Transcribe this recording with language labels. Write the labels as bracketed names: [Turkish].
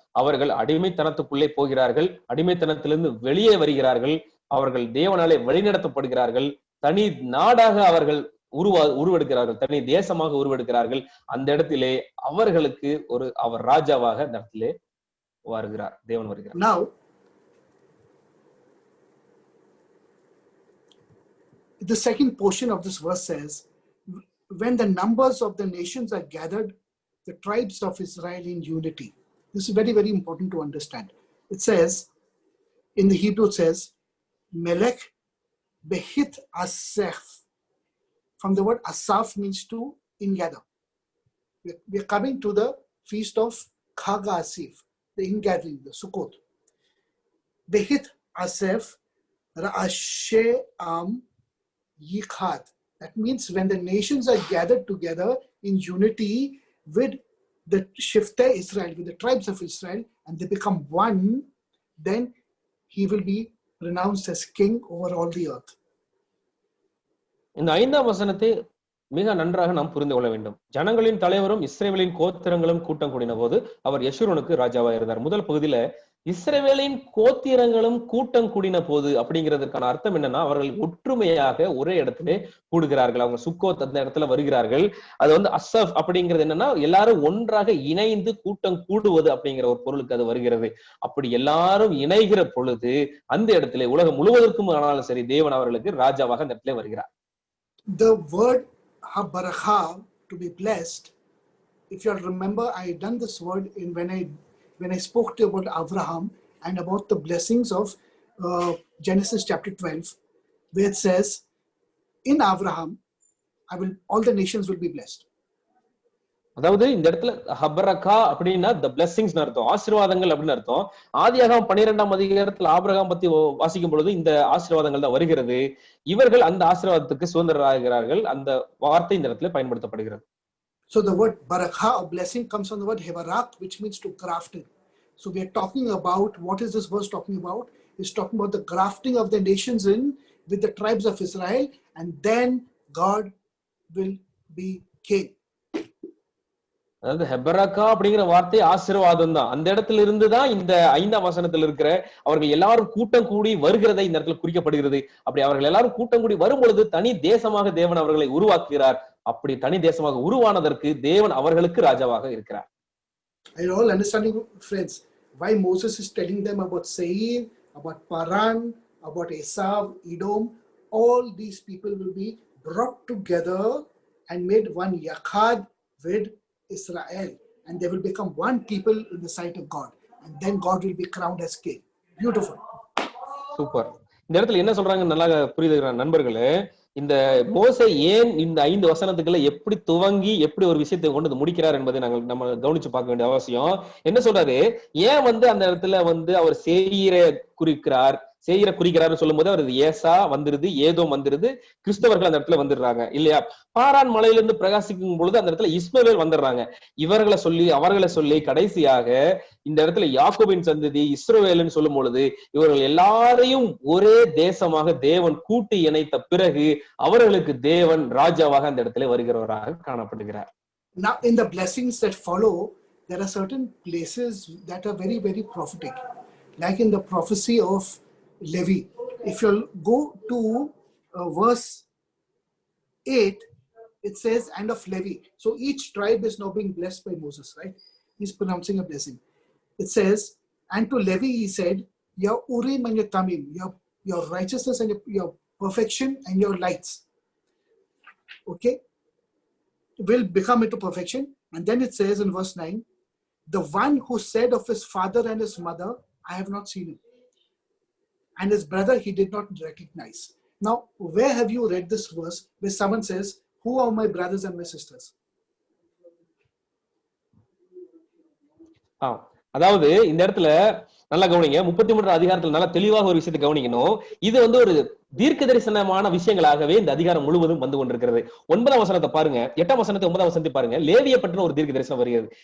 [Tamil] அவர்கள் அடிமைத்தனத்துக்குள்ளே போகிறார்கள், அடிமைத்தனத்திலிருந்து வெளியே வருகிறார்கள், அவர்கள் தேவனாலே வழிநடத்தப்படுகிறார்கள், தனி நாடாக அவர்கள் உருவெடுக்கிறார்கள், தனி தேசமாக உருவெடுக்கிறார்கள். அந்த இடத்திலே அவர்களுக்கு அவர் ராஜாவாக அந்த இடத்திலே வருகிறார், தேவன் வருகிறார். [English] Now the second portion of this verse says, when the numbers of the nations are gathered, the tribes of Israel in unity. This is very, very important to understand. It says, in the Hebrew it says, [Hebrew] Melech behith asaf. [English] From the word asaf means to ingather. We are coming to the feast of Chag Asif, the ingathering, the Sukkot. [Hebrew] Behith asaf ra'ashe am yichad. [English] That means when the nations are gathered together in unity with the Shiftei Israel, with the tribes of Israel, and they become one, then he will be pronounced as king over all the earth. [Tamil] இந்த 5ஆம் வசனத்தை மிக நன்றாக நாம் புரிந்து கொள்ள வேண்டும். ஜனங்களின் தலைவரும் இஸ்ரவேலின் கோத்திரங்களும் கூட்டம் கூடின போது அவர் யெஷூரனுக்கு ராஜாவா இருந்தார். முதல் பகுதியில இஸ்ரவேலின் கோத்திரங்களும் கூட்டம் கூடின போது அப்படிங்கிறதுக்கான அர்த்தம் என்னன்னா, அவர்கள் ஒற்றுமையாக ஒரே இடத்துல கூடுகிறார்கள். அவங்க சுக்கோத் அந்த இடத்துல வருகிறார்கள். அது வந்து அசப் அப்படிங்கிறது என்னன்னா, எல்லாரும் ஒன்றாக இணைந்து கூட்டம் கூடுவது அப்படிங்கிற ஒரு பொருளுக்கு அது வருகிறது. அப்படி எல்லாரும் இணைகிற பொழுது அந்த இடத்துல உலகம் முழுவதற்கும் ஆனாலும் சரி, தேவன் அவர்களுக்கு ராஜாவாக அந்த இடத்துல வருகிறார். [English] The word habarakha, to be blessed, if you remember, I had done this word when I spoke to you about Abraham and about the blessings of Genesis chapter 12, where it says, in Abraham, all the nations will be blessed. [Tamil] அதாவது இந்த இடத்துல ஹபரகா அப்படின்னா [English] the blessings [Tamil] அர்த்தம், ஆசீர்வாதங்கள் அப்படின்னு அர்த்தம். ஆதியாகமம் 12ஆம் அதிகாரத்தில் ஆபிரகாம் பத்தி வாசிக்கும் பொழுது இந்த ஆசீர்வாதங்கள் தான் வருகிறது. இவர்கள் அந்த ஆசீர்வாதத்துக்கு சுதந்திரராகிறார்கள். அந்த வார்த்தை இந்த இடத்துல பயன்படுத்தப்படுகிறது. [English] So the word barakah, or blessing, comes from the word hebarak, which means to graft in. So we are talking about, what is this verse talking about? It's talking about the grafting of the nations in with the tribes of Israel, and then God will be king. [Tamil] அதாவது ஹெபரக்கா அப்படிங்கிற வார்த்தை ஆசீர்வாதம் தான். அந்த இடத்துல இருந்துதான் இந்த 5ஆம் வசனத்துல இருக்கிற அவர்கள் எல்லாரும் கூட்டம் கூடி வருகிறதை இந்த இடத்துல குறிக்கப்படுகிறது. அப்படி அவர்கள் எல்லாரும் கூட்டம் கூடி வரும் பொழுது தனி தேசமாக தேவன் அவர்களை உருவாக்குகிறார். அப்படி தனி தேசமாக உருவானதற்கு தேவன் அவர்களுக்கு ராஜாவாக இருக்கிறார். [English] Are you all understanding, friends, why Moses is telling them about Seir, about Paran, about Esav, Edom? All these people will be brought together and made one Yachad with Israel, and they will become one people in the sight of God, and then God will be crowned as king. Beautiful. [Tamil] Super. இந்த இடத்துல என்ன சொல்றாங்க நல்லா புரியுது நண்பர்களே. இந்த மோசே ஏன் இந்த 5 வசனத்துக்குள்ள எப்படி துவங்கி எப்படி ஒரு விஷயத்தை கொண்டு முடிக்கிறார் என்பதை நம்ம கவனிச்சு பார்க்க வேண்டிய அவசியம். என்ன சொல்றாரு, ஏன் அந்த இடத்துல அவர் சேயீரை குறிக்கிறார் சொல்லும் போது அவர் ஏசா வந்துருது, ஏதோம் வந்துருது, கிறிஸ்தவர்கள் அந்த இடத்துல வந்துடுறாங்க இல்லையா? பாரான் மலையிலிருந்து பிரகாசிக்கும் பொழுது அந்த இடத்துல இஸ்மவேல் வந்துடுறாங்க. அவர்களை சொல்லி கடைசியாக இந்த இடத்துல யாக்கோபின் சந்ததி இஸ்ரவேல்னு சொல்லும் பொழுது இவர்கள் எல்லாரையும் ஒரே தேசமாக தேவன் கூட்டி இணைத்த பிறகு அவர்களுக்கு தேவன் ராஜாவாக அந்த இடத்துல வருகிறவராக காணப்படுகிறார். [English] Now in the blessings that follow, there are certain places that are very, very prophetic, like in the prophecy of Levi. If you'll go to verse 8, it says, and of Levi. So each tribe is now being blessed by Moses, right? He's pronouncing a blessing. It says, and to Levi he said, your Urim and your Tamim, your righteousness and your perfection and your lights, okay, will become into perfection. And then it says in verse 9, the one who said of his father and his mother, I have not seen him, and his brother he did not recognize. Now, where have you read this verse where someone says, who are my brothers and my sisters? [Tamil] அதாவது இந்த இடத்துல நல்லா கவனிங்க. 33 அதிகாரத்துல நல்லா தெளிவாக ஒரு விஷயத்தை கவனிக்கணும். இது ஒரு தீர்க்க தரிசனமான விஷயங்களாகவே இந்த அதிகாரம் முழுவதும் வந்து கொண்டிருக்கிறது. 9ஆம் வசனத்தை பாருங்க, 8ஆம் வசனத்தை 9ஆம் வசனத்தை பாருங்க. லேவியை பற்றின ஒரு தீர்க்க தரிசனம் வருகிறது.